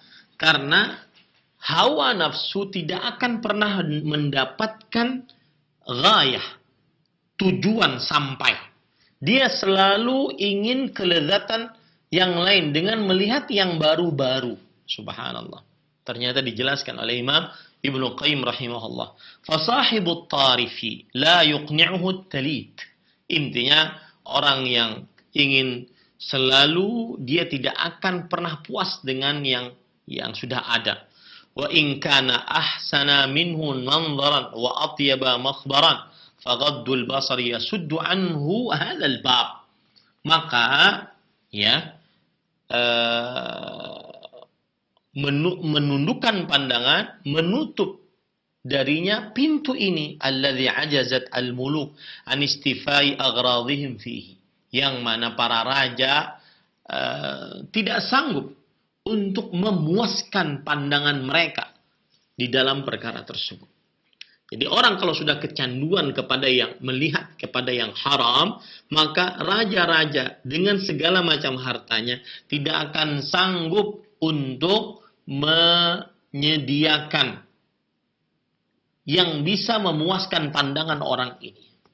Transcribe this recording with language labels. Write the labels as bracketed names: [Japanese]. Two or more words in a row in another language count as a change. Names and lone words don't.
[Indonesian] Karena hawa nafsu tidak akan pernah mendapatkan ghayah, tujuan sampai. Dia selalu ingin kelezatan yang lain dengan melihat yang baru-baru. Subhanallah. Ternyata dijelaskan oleh Imam Ibnu Qayyim rahimahullah. [Arabic] فصاحب الطريف لا يقنعه التليد. [Indonesian] Intinya orang yang ingin selalu, dia tidak akan pernah puas dengan yang sudah ada. [Arabic] وإن كان أحسن منه منظرا وأطيب مخبرا فغض البصر يسد عنه هذا الباب. [Indonesian] Maka menundukkan pandangan, menutup darinya pintu ini, [Arabic] الذي عجزت الملوك عن استيفاء أغراضهم فيه, [Indonesian] yang mana para raja tidak sanggup untuk memuaskan pandangan mereka di dalam perkara tersebut. Jadi orang kalau sudah kecanduan kepada yang melihat kepada yang haram, maka raja-raja dengan segala macam hartanya tidak akan sanggup untuk menyediakan yang bisa memuaskan pandangan orang ini.